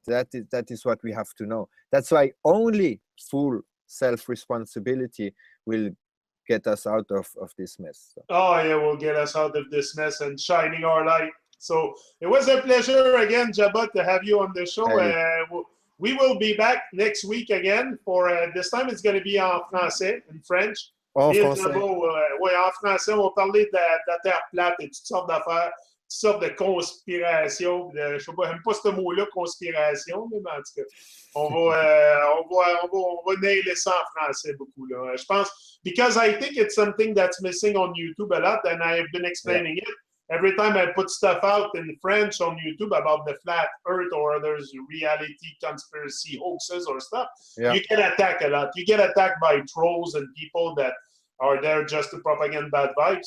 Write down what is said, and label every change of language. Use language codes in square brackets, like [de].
[en] That is what we have to know. That's why only full self-responsibility will get us out of this mess. So. Oh yeah, will get us out of this mess and shining our light. So it was a pleasure again, Jaba, to have you on the show. Hey. We will be back next week again for this time. It's going to be [fr] en français, [en] in French. [fr] En français. Oui, en français, on va parler de la Terre plate et toutes sortes d'affaires, toutes sortes de conspirations. Je ne sais pas, j'aime pas ce mot-là, conspiration, mais en tout cas, on va nailer ça en français beaucoup. Là. Je pense, [en] because I think it's something that's missing on YouTube a lot, and I have been explaining it. Every time I put stuff out in French on YouTube about the flat Earth or there's reality conspiracy hoaxes or stuff, you get attacked a lot. You get attacked by trolls and people that are there just to propagate bad vibes.